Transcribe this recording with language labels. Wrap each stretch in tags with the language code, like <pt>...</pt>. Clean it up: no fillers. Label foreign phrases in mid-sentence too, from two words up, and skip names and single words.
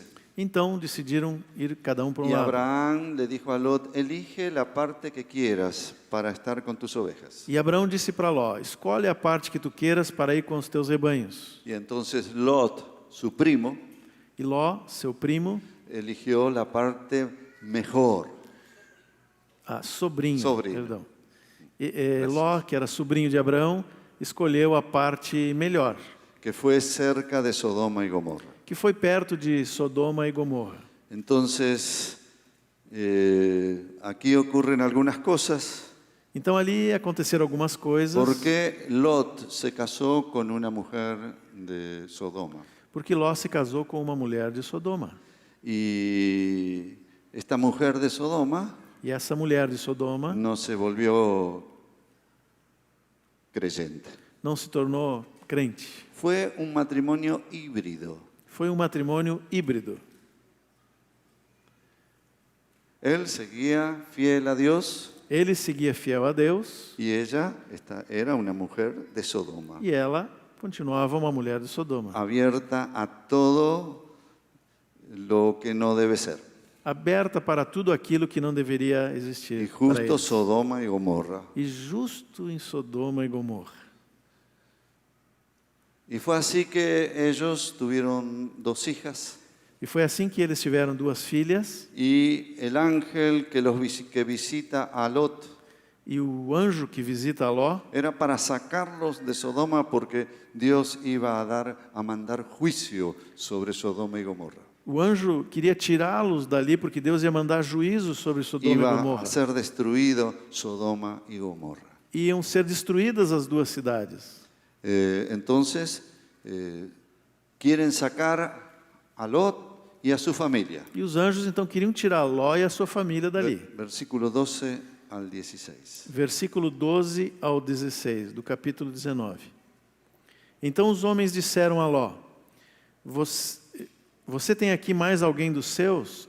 <pt>Então decidiram ir cada um para um</pt> <es>Y</es> <pt>lado.</pt> <es>Abraham le dijo a Lot, elige la parte que quieras para estar con tus ovejas.</es> <pt>E Abraão disse para Ló: Escolhe a parte que tu queiras para ir com os teus rebanhos.</pt> <es>Y entonces Lot, su primo,</es> <pt>E Ló, seu primo,</pt> <es>eligió la parte mejor.</es> <pt>sobrinho, Sobrinho. perdão. Ló, que era sobrinho de Abraão, escolheu a parte melhor,</pt> <es>Que fue cerca de Sodoma y Gomorra.</es> <pt>que foi perto de Sodoma e Gomorra.</pt> <es>Entonces, aquí ocurren algunas cosas.</es> <pt>Então ali aconteceram algumas coisas.</pt> <es>Porque Lot se casó con una mujer de Sodoma.</es> <pt>Porque Ló se casou com uma mulher de Sodoma.</pt> <es>Y esta mujer de Sodoma</es> <pt>E essa mulher de Sodoma</pt> <es>no se volvió creyente.</es> <pt>não se tornou crente.</pt> <es>Fue un matrimonio híbrido.</es> <pt>Foi um matrimônio híbrido.</pt> <es>Él seguía fiel a Dios</es> <pt>Ele seguia fiel a Deus</pt> <es>y ella era una mujer de Sodoma,</es> <pt>e ela continuava uma mulher de Sodoma,</pt> <es>abierta a todo lo que no debe ser.</es> <pt>aberta para tudo aquilo que não deveria</pt> <es>Y</es> <pt>existir para</pt> <es>justo</es> <pt>eles.</pt> <es>Sodoma y Gomorra.</es> <pt>E justo em Sodoma e Gomorra.</pt> <es>Y fue así que ellos tuvieron 2 hijas.</es> <pt>E foi assim que eles tiveram 2 filhas,</pt> <es>Y el ángel que visita a Lot</es> <pt>e o anjo que visita Ló</pt> <es>era para sacarlos de Sodoma porque Dios iba a mandar juicio sobre Sodoma y Gomorra.</es> <pt>O anjo queria tirá-los dali porque Deus ia mandar juízo sobre Sodoma e</pt> <es>Iba</es> <pt>Gomorra.</pt> <es>a ser destruido Sodoma y Gomorra.</es> <pt>Iam ser destruídas as 2 cidades.</pt> <es>Entonces, quieren sacar a Lot y a su familia.</es> <pt>E os anjos então queriam tirar Ló e a sua família dali.</pt> <es>Versículo 12 al 16.</es> <pt>Versículo 12 ao 16, do capítulo 19. Então os homens disseram a Ló: Você tem aqui mais alguém dos seus?</pt>